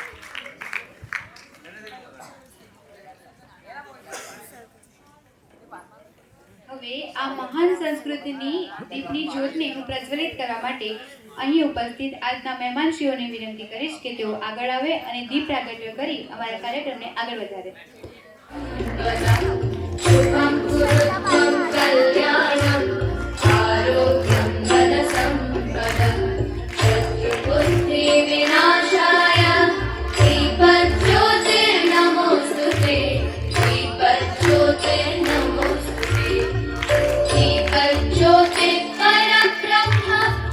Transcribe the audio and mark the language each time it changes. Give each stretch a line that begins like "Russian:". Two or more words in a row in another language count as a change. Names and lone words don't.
Gujarati: હવે આ મહાન સંસ્કૃતિની દીપની જ્યોતને હું પ્રજ્વલિત કરવા માટે અહીં ઉપસ્થિત આજના મહેમાનશ્રીઓને વિનંતી કરીશ કે તેઓ આગળ આવે અને દીપ પ્રાગટ્ય કરી અમારા કાર્યક્રમને આગળ વધારે.
Sanskrit: शुभं कुरुत्वं कल्याणम् आरोग्यं धनसम्पदम् शत्रुबुद्धि विनाशाय दीपज्योतिर्नमोऽस्तुते दीपज्योतिर्नमोऽस्तुते दीपज्योतिः परब्रह्म